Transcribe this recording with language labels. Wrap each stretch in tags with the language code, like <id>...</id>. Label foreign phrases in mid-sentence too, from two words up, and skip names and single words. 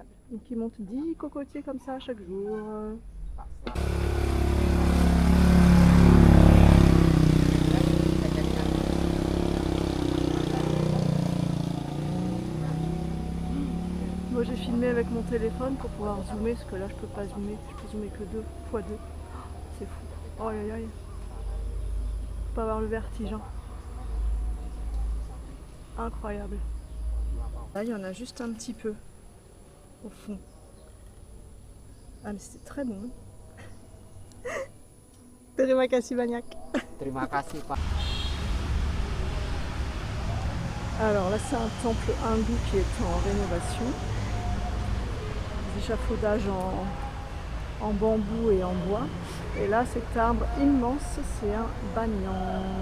<fr>Donc ils montent 10 cocotiers comme ça chaque jour. Moi j'ai filmé avec mon téléphone pour pouvoir zoomer, parce que là je peux pas zoomer, je peux zoomer que 2 x 2. C'est fou. Oh aïe aïe. Faut pas avoir le vertige. Hein. Incroyable. Là il y en a juste un petit peu au fond. Ah mais c'était très bon.</fr> <id>Terima kasih banyak. Terima kasih, Pak.</id> <fr>Alors là c'est un temple hindou qui est en rénovation. Des échafaudages en bambou et en bois. Et là cet arbre immense c'est un banyan.</fr>